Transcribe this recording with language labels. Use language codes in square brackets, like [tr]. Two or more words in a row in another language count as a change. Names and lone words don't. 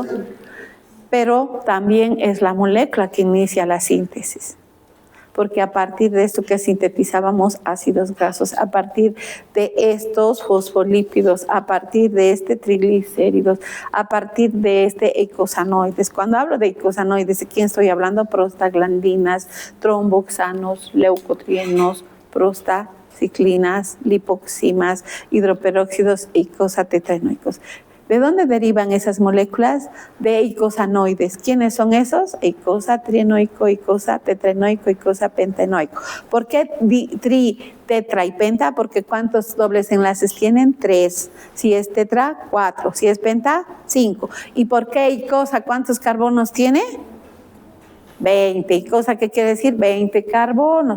[es] Pero también es la molécula que inicia la síntesis. Porque a partir de esto que sintetizábamos ácidos grasos, a partir de estos fosfolípidos, a partir de este triglicéridos, a partir de este eicosanoides. Cuando hablo de eicosanoides, ¿de quién estoy hablando? Prostaglandinas, tromboxanos, leucotrienos, prostaciclinas, lipoximas, hidroperóxidos, eicosatetraenoicos. ¿De dónde derivan esas moléculas? De eicosanoides. ¿Quiénes son esos? Eicosatrienoico, eicosatetraenoico, eicosapentenoico. ¿Por qué tri, tetra y penta? Porque ¿cuántos dobles enlaces tienen? 3. Si es tetra, 4. Si es penta, 5. ¿Y por qué eicosa? ¿Cuántos carbonos tiene? 20. ¿Eicosa qué quiere decir? 20 carbonos.